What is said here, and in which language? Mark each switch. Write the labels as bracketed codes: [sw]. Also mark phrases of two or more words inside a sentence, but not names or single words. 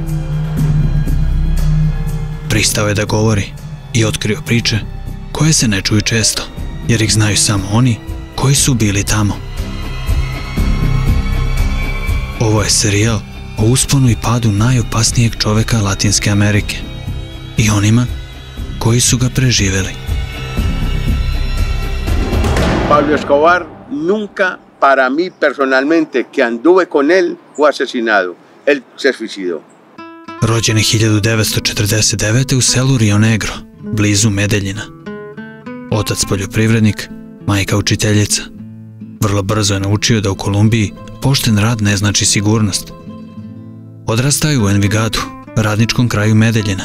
[sr] Pristao je da govori i otkrio priče koje se ne čuju često, jer ih znaju samo oni koji su bili tamo. Ovo je serijal o usponu i padu najopasnijeg čoveka Latinske Amerike i onima koji su ga preživeli. [es] Pablo Escobar nunca para mí personalmente que anduve con él fue asesinado. Él se suicidó. [sr] Rođen je 1949. u selu Rio Negro, blizu Medeljina. Otac poljoprivrednik, majka učiteljica. Vrlo brzo je naučio da u Kolumbiji pošten rad ne znači sigurnost. Odrastao je u Envigadu, radničkom kraju Medeljina.